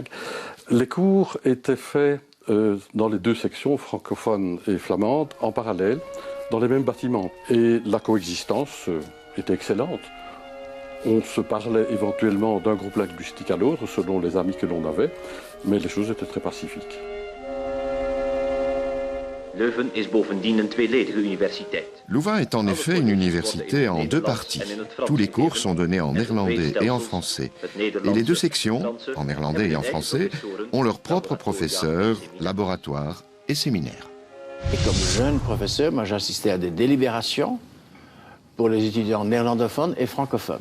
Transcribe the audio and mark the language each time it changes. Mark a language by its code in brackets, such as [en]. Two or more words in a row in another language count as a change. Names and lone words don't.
[fr] Les cours étaient faits dans les deux sections, francophone et flamande, en parallèle, dans les mêmes bâtiments. Et la coexistence était excellente. On se parlait éventuellement d'un groupe linguistique à l'autre, selon les amis que l'on avait, mais les choses étaient très pacifiques. [nl] Leuven is bovendien een tweeledige universiteit. [fr] Louvain est en effet une université en deux parties. Tous les cours sont donnés en néerlandais et en français. Et les deux sections, en néerlandais et en français, ont leurs propres professeurs, laboratoires et séminaires. Et comme jeune professeur, moi j'assistais à des délibérations pour les étudiants néerlandophones et francophones.